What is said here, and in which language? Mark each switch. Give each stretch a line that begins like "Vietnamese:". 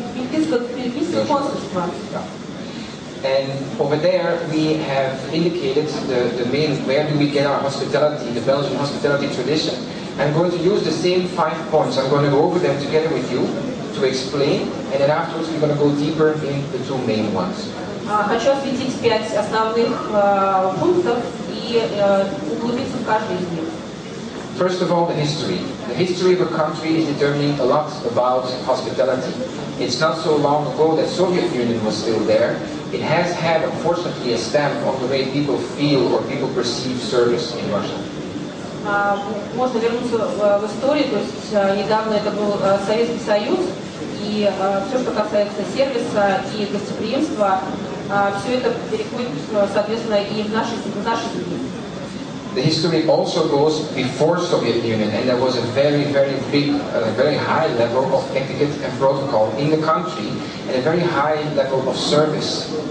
Russian: Бельгийское консульство.
English: And over there we have indicated the main, where do we get our hospitality, the Belgian hospitality tradition. I'm going to use the same 5 points. I'm going to go over them together with you to explain, and then afterwards we're going to go deeper in the 2 main ones.
Russian: Хочу осветить 5 основных пунктов и углубиться в каждый из них.
English: First of all, the history. The history of a country is determining a lot about hospitality. It's not so long ago that Soviet Union was still there. It has had, unfortunately, a stamp on the way people feel or people perceive service in Russia.
Russian: Можно вернуться в историю, то есть недавно это был Советский Союз, и все, что касается сервиса и гостеприимства, все это переходит, соответственно, и в наши дни.
English: The history also goes before Soviet Union, and there was a very, very big, very high level of etiquette and protocol in the country, and a very high level of service.